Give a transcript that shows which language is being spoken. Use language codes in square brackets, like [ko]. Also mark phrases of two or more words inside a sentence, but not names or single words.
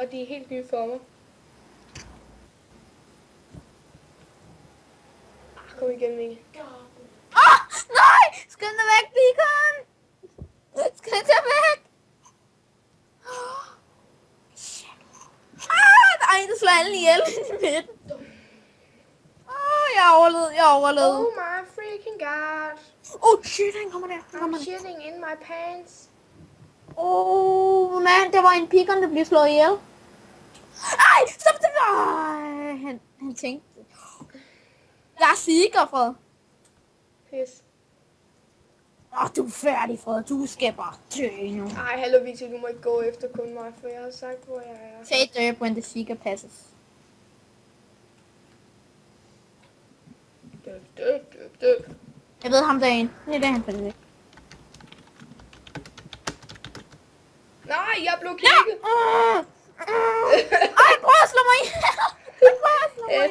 [da] De er helt nye for mig. Kom igen, Mikkel. Nej! Skynd dig væk, beacon! Skynd dig væk! Der er en, der slår alle ihjel i midten. Jeg overlevede. [en] Oh my freaking god. [da] Shit, han kommer der. [en] I'm shitting in my pants. [da] Man, der var en beacon, der blev slået ihjel. Ej, stop det! Han tænkte. Jeg er sikker, Fred. Pis. Du er færdig, Fred. Du skal bare dø nu. Ej, hallo Victor, du må ikke gå efter kun mig, for jeg har sagt, hvor jeg er. [en] Say derp when the seeker passes. [da] Døb. Jeg ved ham derinde. Det er der, han falder væk. Nej, jeg blev klikket. Ej, prøv at slå mig ihjel.